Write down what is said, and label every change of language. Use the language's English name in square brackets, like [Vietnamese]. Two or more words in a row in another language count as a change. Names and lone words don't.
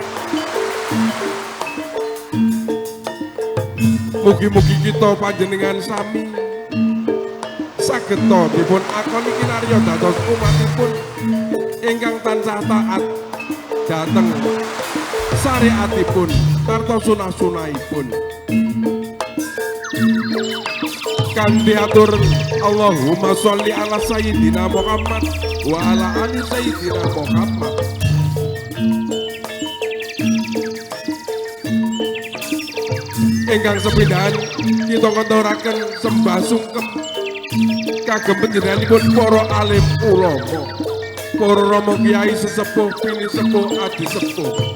[Javanese] Mugi-mugi kita panjenengan sami saged dipun akoni kinarya dados umatipun ingkang tansah taat dhateng syariatipun sarta sunah-sunahipun. Kanthi atur [Arabic] اللهم صل على سيدنا محمد وعلى آل سيدنا محمد. [Javanese] Ingkang sepindhahan kita ngaturaken sembah sungkem kagem panjenenganipun para alim ulama, para rama kiai sesepuh, pini sepuh, adi sepuh.